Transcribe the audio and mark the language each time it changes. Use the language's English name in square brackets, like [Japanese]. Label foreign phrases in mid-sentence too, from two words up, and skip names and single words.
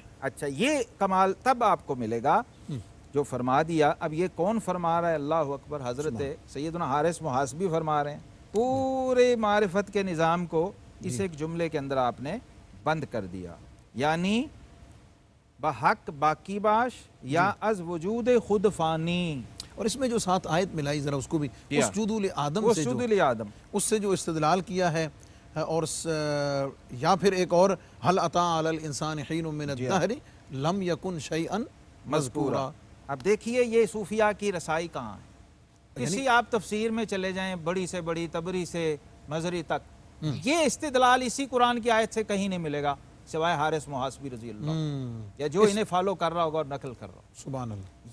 [Urdu] اچھا یہ کمال تب آپ کو ملے گا جو فرما دیا۔ اب یہ کون فرما رہا ہے؟ [Arabic] اللہ اکبر، [Urdu] حضرت سیدنا حارث محاسبی فرما رہے ہیں، پورے معرفت کے نظام کو اس ایک جملے کے اندر آپ نے بند کر دیا، یعنی [Persian] بحق باقی باش یا از وجود خود فانی۔ [Urdu] اور اس میں جو ساتھ آیت ملائی ذرا اس کو بھی، [Arabic] اسجدوا لآدم [Urdu] سے جو [Arabic] اسجدوا لآدم، [Urdu] اس سے جو استدلال کیا ہے، اور یا پھر ایک اور [Arabic] هل أتى على الإنسان حين من الدهر لم يكن شيئا مذکورا۔ [Urdu] اب دیکھیے یہ صوفیہ کی رسائی کہاں ہے، کسی آپ تفسیر میں چلے جائیں، بڑی سے بڑی، تبری سے مظہری تک، یہ استدلال اسی قرآن کی آیت سے کہیں نہیں ملے گا سوائے حارث محاسبی [Arabic] رضی اللہ، [Urdu] یا جو انہیں فالو کر رہا ہوگا اور نقل کر رہا ہوگا۔ [Arabic] سبحان اللہ،